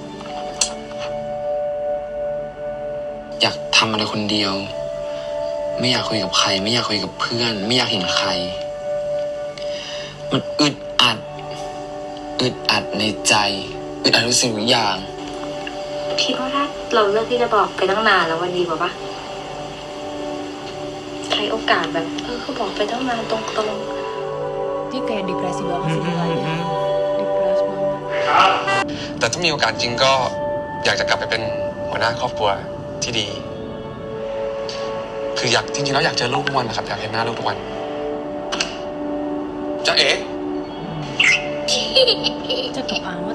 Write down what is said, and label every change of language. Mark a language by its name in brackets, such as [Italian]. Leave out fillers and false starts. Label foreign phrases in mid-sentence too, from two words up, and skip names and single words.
[Thai] อยากทำอะไรคนเดียว ไม่อยากคุยกับใคร ไม่อยากคุยกับเพื่อน ไม่อยากเห็นใคร มันอึดอัดในใจอึดอัดทุกสิ่งทุกอย่าง คิดว่าถ้าเราเลือกที่จะบอกไปตั้งนานแล้ววันดีกว่าปะใช้โอกาสแบบเขาบอกไปตั้งนานตรง [Indonesian] Dia kayak depresi banget sih mukanya. Depresi banget. [Thai] แต่ถ้ามีโอกาสจริงก็อยากจะกลับไปเป็นหัวหน้าครอบครัวที่ดี คือจริงๆแล้วอยากเจอลูกทุกวันนะครับอยากเห็นหน้าลูกทุกวันจ๊ะเอ๋ [Indonesian] Cakep amat.